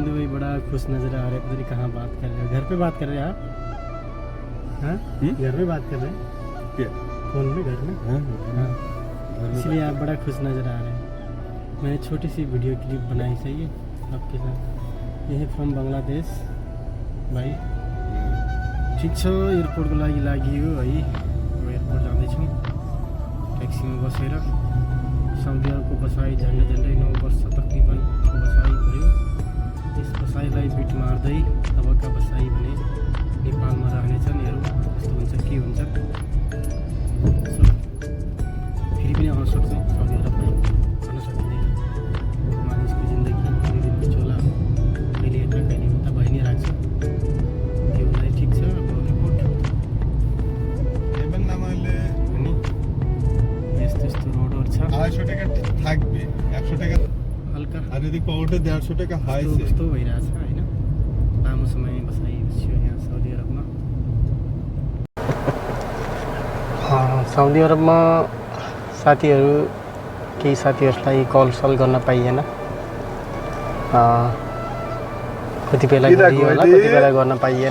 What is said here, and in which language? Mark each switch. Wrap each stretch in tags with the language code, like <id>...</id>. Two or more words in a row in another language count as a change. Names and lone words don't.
<hi>बड़ा खुश नजर आ रहे हैं, पता नहीं कहाँ बात कर रहे हो। घर पे बात कर रहे हैं आप? हाँ, घर में बात कर रहे हैं क्या? फोन में, घर में? हाँ, इसलिए आप बड़ा खुश नजर आ रहे हैं। मैंने छोटी सी वीडियो क्लिप बनाई चाहिए आपके साथ। ये है फ्रॉम बंगलादेश भाइ।</hi> <ne>ठिक छ, एयरपोर्टको लागि हो है। एयरपोर्ट जाँदैछौँ ट्याक्सीमा बसेर। साउदी अरबको बसाइ झन्डै 9 वर्ष तकरिबन बसाइ भयो। त्यस बसाइलाई बिट मार्दै अबका बसाइ भने नेपालमा रहनेछन्। हेरौँ कस्तो हुन्छ, के हुन्छ। सो फेरि पनि आउन सक्छ साउदी अरब, भन्न सकिँदैन। मानिसको जिन्दगी दिनको चोला कहिले यता कहिले उता भइ नै राख्छ। त्यो हुँदै ठिक छ। अब रिपोर्ट अनि यस्तो यस्तो रोडहरू छ।</ne> <bn>250 টাকা থাকবে, 100 টাকা हल्का আর যদি পাউডার 150 টাকা হাইছে।</bn> <ne>कस्तो भइरहेछ होइन। लामो समय बसाइबस्यो यहाँ साउदी अरबमा। साउदी अरबमा साथीहरू, केही साथीहरूलाई कल सल गर्न पाइएन। कति बेला गरियो होला, कति बेला गर्न पाइएन।</ne>